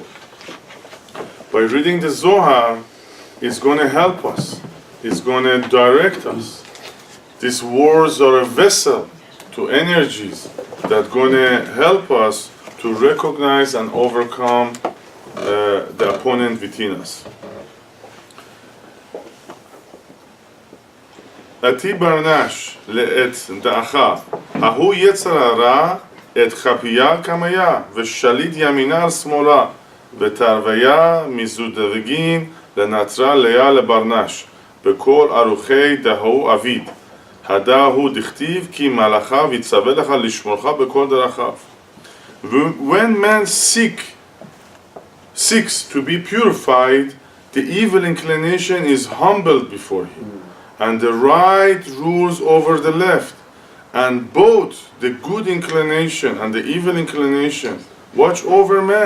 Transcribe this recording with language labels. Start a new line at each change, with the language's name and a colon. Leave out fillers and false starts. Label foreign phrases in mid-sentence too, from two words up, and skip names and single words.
English: By reading the Zohar, it's going to help us. It's going to direct us. These words are a vessel to energies that are going to help us to recognize and overcome the opponent within us.
Aramaic: אתי בר נש לאתדכאה ההוא יצר הרע אתכפיא קמיה ושליט ימינא על שמאלא ותרוייהו מזדווגין לנטרא ליה לבר נש בכל ארחוי דאיהו עביד הדא הוא דכתיב
Hebrew: כי מלאכיו יצוה לך לשמרך בכל דרכיו.
English: When man seeks to be purified, the evil inclination is humbled before him, and the right rules over the left, and both the good inclination and the evil inclination watch over man.